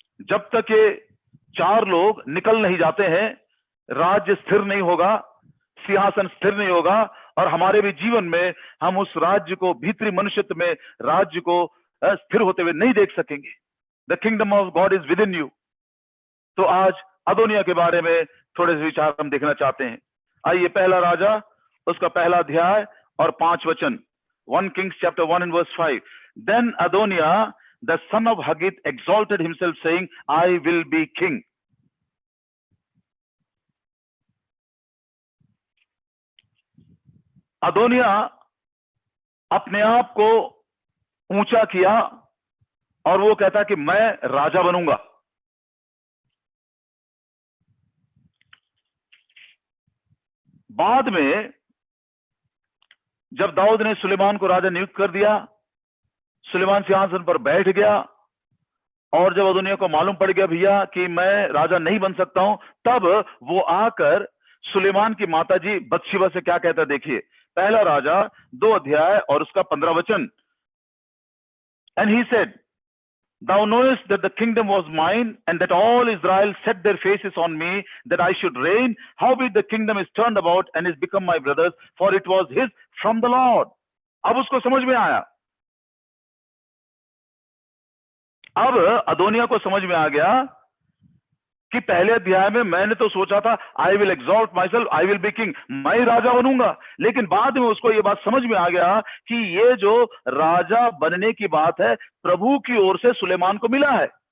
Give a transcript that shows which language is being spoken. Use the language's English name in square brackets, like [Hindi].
[Hindi] जब तक ये 4 लोग निकल नहीं जाते हैं, राज्य स्थिर नहीं होगा, सिंहासन स्थिर नहीं होगा, और हमारे भी जीवन में हम उस राज्य को, भीतरी मनुष्यत्व में राज्य को स्थिर होते हुए नहीं देख सकेंगे। [English] The kingdom of God is within you. [Hindi] तो आज अदोनिया के बारे में थोड़े से विचार हम देखना चाहते हैं। आइए, पहला राजा उसका पहला अध्याय और 5 वचन। [English] 1 Kings chapter 1 and verse 5. Then Adoniah, the son of Haggith, exalted himself, saying, I will be king. [Hindi] Adonijah अपने आप को ऊंचा किया और वो कहता कि मैं राजा बनूंगा। बाद में जब दाऊद ने सुलेमान को राजा नियुक्त कर दिया, सुलेमान सिंहासन पर बैठ गया, और जब अदोनिया को मालूम पड़ गया भैया कि मैं राजा नहीं बन सकता हूं, तब वो आकर सुलेमान की माताजी बत्शेबा से क्या कहता, देखिए पहला राजा 2 अध्याय और उसका 15 वचन। [English] And he said, Thou knowest that the kingdom was mine, and that all Israel set their faces on me, that I should reign. Howbeit the kingdom is turned about and is become my brother's, for it was his from the Lord. [Hindi] अब उसको समझ में आया। अब Adonijah को समझ में आ गया कि पहले अध्याय में मैंने तो सोचा था [English] I will exalt myself, I will be king, [Hindi] मैं ही राजा बनूंगा, लेकिन बाद में उसको ये बात समझ में आ गया कि ये जो राजा बनने की बात है प्रभु की ओर से सुलेमान को मिला है।